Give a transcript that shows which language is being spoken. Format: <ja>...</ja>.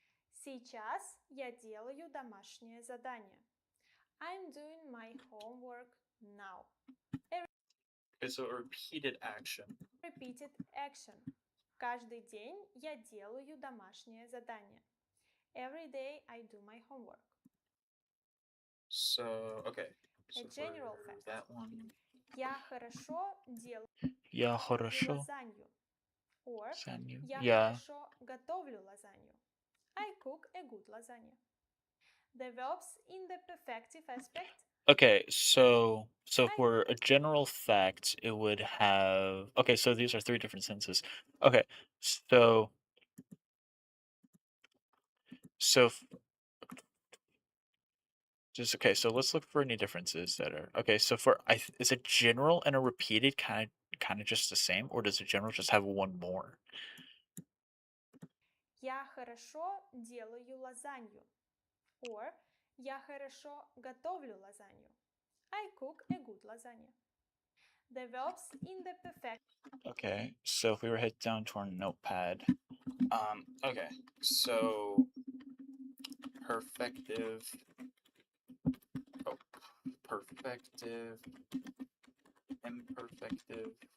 <ru>Сейчас я делаю домашнее задание.</ru> <en>I'm doing my homework now. Okay, so a repeated action. Repeated action.</en> <ru>Каждый день я делаю домашнее задание.</ru> <en>Every day I do my homework. So, okay. A general fact. That one.</en> <ru>Я хорошо делаю лазанью.</ru> <en>Or</en> <ru>я Я хорошо готовлю лазанью.</ru> <en>I cook a good lasagna. The verbs in the perfective aspect. Okay, so for a general fact, it would have... Okay, so these are 3 different sentences. Okay, so just okay. So let's look for any differences that are okay. So for is a general and a repeated kind of just the same, or does a general just have one more?</en> <ru>Я хорошо делаю лазанью.</ru> <en>Or</en> <ru>я хорошо готовлю лазанью.</ru> <en>I cook a good lasagna. The verbs in the perfect. Okay, so if we were head down to our notepad. Okay, so perfective. Oh, perfective. Imperfective.</en>